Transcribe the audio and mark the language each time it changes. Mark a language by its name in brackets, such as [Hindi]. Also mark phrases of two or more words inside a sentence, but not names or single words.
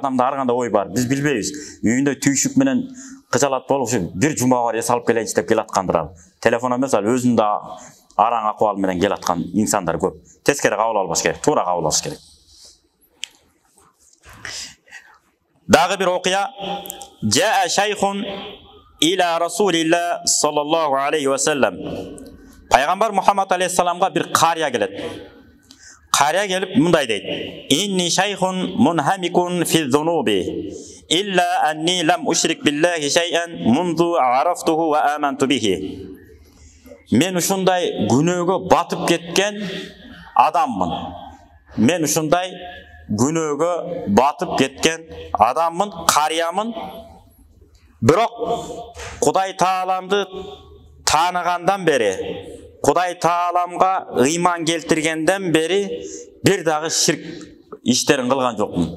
[Kyrgyz] Адамда ар кандай ой бар, биз билбейбиз. Үйүндө түйшүк менен кыжалат болуп, бир жума бар эс алып келейинчи деп келаткандыр ал. Телефон эмес, ал өзүндө араң акыбал менен келаткан инсандар көп. Тескери кабыл албаш керек, туура кабыл алыш керек. Дагы бир окуя. [Arabic] جاء شيخٌ إلى رسول الله صلى الله عليه وسلم. [Kyrgyz] Пайгамбар Мухаммад алейхиссаламга бир кария келет. Кария келип мындай дейт: [Arabic] "إني شيخٌ منهمكٌ في ذنوبي إلا أني لم أشرك بالله شيئاً منذ عرفته وآمنت به." [Kyrgyz] Мен ушундай күнөөгө батып кеткен адаммын. Мен ушундай күнөөгө батып кеткен адаммын, кариямын. Бирок Кудай Тааламды тааныгандан бери, Кудай Тааламга ыйман келтиргенден бери бир дагы ширк иштерин кылган жокмун.